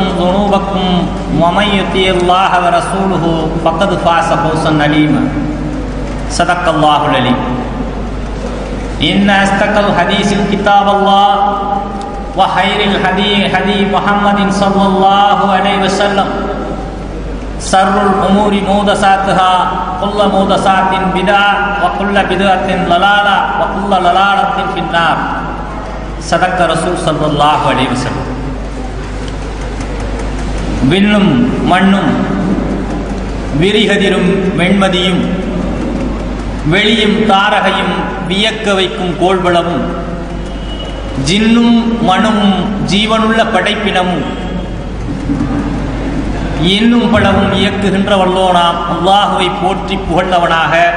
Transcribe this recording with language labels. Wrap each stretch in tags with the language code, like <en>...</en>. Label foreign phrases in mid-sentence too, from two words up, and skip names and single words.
<ar>ذنوبكم ومن يطع الله ورسوله فقد فاز فوزا عظيما صدق الله العليم إن أصدق الحديث كتاب الله وخير الهدي هدي محمد صلى الله عليه وسلم شر الأمور محدثاتها كل محدثات بدعة وكل بدعة ضلالة وكل ضلالة في النار صدق رسول صلى الله عليه وسلم.</ar> <ta>விண்ணும் மண்ணும் விரிகதிரும் வெண்மதியும் வெளியும் தாரகையும் வியக்க வைக்கும் கோள்வளமும் ஜின்னும் மனுவும் ஜீவனுள்ள படைப்பினமும் இன்னும் பலவும் இயக்குகின்ற வல்லோனாம் அல்லாஹுவை போற்றி புகழ்ந்தவனாக</ta>